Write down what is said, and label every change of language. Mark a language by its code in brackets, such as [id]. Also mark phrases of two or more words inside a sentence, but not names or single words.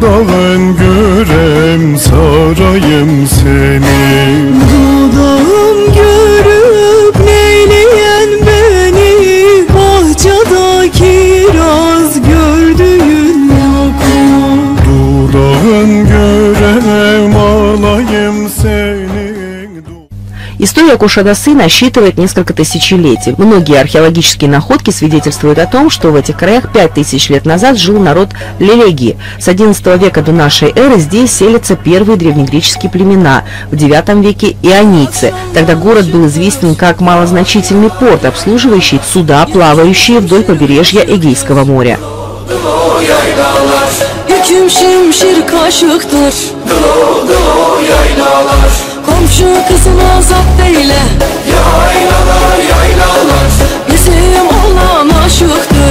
[tr] Dudağın görem sarayım seni. Dudağım görüp neyleyen beni, bahçada kiraz gördüğün yok mu? Dudağın görem alayım seni. [ru] История Кушадасы насчитывает несколько тысячелетий. Многие археологические находки свидетельствуют о том, что в этих краях 5000 лет назад жил народ Лелеги. С XI века до нашей эры здесь селятся первые древнегреческие племена, в IX веке ионийцы. Тогда город был известен как малозначительный порт, обслуживающий суда, плавающие вдоль побережья Эгейского моря. [tr] Yüküm şimşir kaşıktır. Komşu kızına zapt eyle. Yaylalar yaylalar, bizim olan aşıktır.